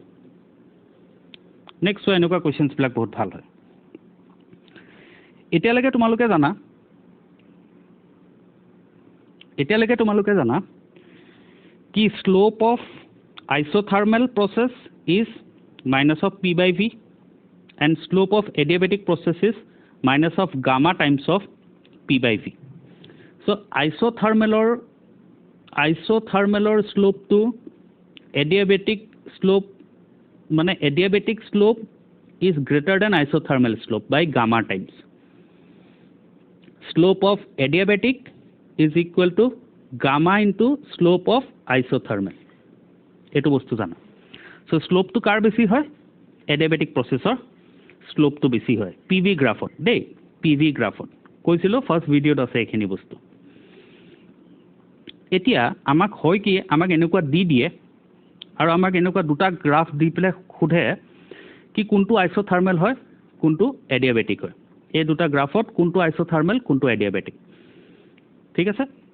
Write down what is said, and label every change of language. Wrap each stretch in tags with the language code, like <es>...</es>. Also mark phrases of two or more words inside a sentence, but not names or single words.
<as>নেক্সট চোৱা এনেকুৱা কুৱেশ্যনছবিলাক বহুত ভাল হয় এতিয়ালৈকে তোমালোকে জানা কি</as> <en>slope of isothermal process is minus of P by V and slope of adiabatic process is minus of gamma times of P by V so'</en> <as>আইচ'থাৰ্মেলৰ শ্লোপটো এডিয়াবেটিক শ্লোপ মানে</as> <en>adiabatic slope is greater than isothermal slope by gamma times. Slope of adiabatic is equal to gamma into slope of isothermal.</en> <as>এইটো বস্তু জানা</as> <en>so slope</en> <as>to কাৰ বেছি হয়</as> <en>adiabatic processor slope</en> <as>to বেছি হয় PV গ্ৰাফত দেই PV গ্ৰাফত কৈছিলো ফাৰ্ষ্ট ভিডিঅ'ত আছে এইখিনি বস্তু এতিয়া আমাক হয় কি আমাক এনেকুৱা দি দিয়ে আৰু আমাক এনেকুৱা দুটা গ্ৰাফ দি পেলাই সোধে কি কোনটো আইচ'থাৰ্মেল হয় কোনটো এডিয়াবেটিক হয় এই দুটা গ্ৰাফত কোনটো আইচ'থাৰ্মেল কোনটো এডিয়াবেটিক ঠিক আছে</as>